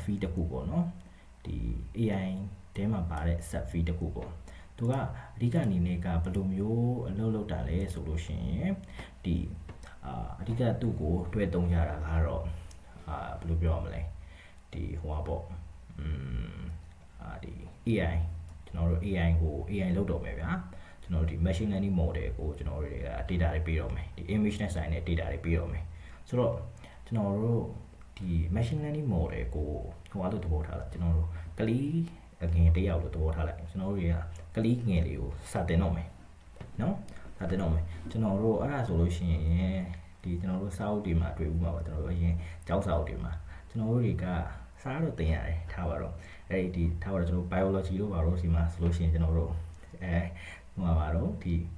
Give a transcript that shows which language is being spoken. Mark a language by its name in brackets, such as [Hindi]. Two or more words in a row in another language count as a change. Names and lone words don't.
[Burmese] feed တစ်ခုပေါ့နော်ဒီ AI ထဲမှာပါတဲ့ sub feed တစ်ခုပေါ့သူကအဓိကအနေနဲ့ကဘယ်လိုမျိုးအလုပ်လုပ်တာလဲဆိုလို့ရှိရင်ဒီအဓိကသူ့ကိုတွဲသုံးကြတာကတော့ဘယ်လိုပြောရမလဲ ဒီဟိုပါပေါ့ဒီ AI ကျွန်တော်တို့ AI ကို AI လုပ်တော့မယ်ဗျာကျွန်တော်တို့ဒီ [English] machine learning model [Burmese] ကိုကျွန်တော်တို့တွေက data တွေပေးတော့မယ်ဒီ image နဲ့ဆိုင် တဲ့ data တွေပေးတော့မယ်ဆိုတော့ကျွန်တော်တို့ဒီ [English] machine learning model [Burmese] ကိုဟိုအားလို့သဘောထားလိုက်ကျွန်တော်တို့ကလေးအငယ်တယောက်လို့သဘောထားလိုက်ကျွန်တော်တို့တွေကကလေးငယ်လေးကိုစတင်တော့မယ်နော်စတင်တော့မယ်ကျွန်တော်တို့အဲ့ဒါဆိုလို့ရှိရင်ဒီကျွန်တော်တို့စာအုပ်တွေမှာတွေ့ဦးမှာပါကျွန်တော်တို့အရင်ကျောင်းစာအုပ်တွေမှာကျွန်တော်တို့တွေကစားတော့သင်ရတယ်ထားပါတော့အဲ့ဒီထားပါတော့ကျွန်တော် biology တို့ပါတော့ဒီမှာဆိုလို့ရှိရင်ကျွန်တော်တို့ဟိုပါတော့ဒီ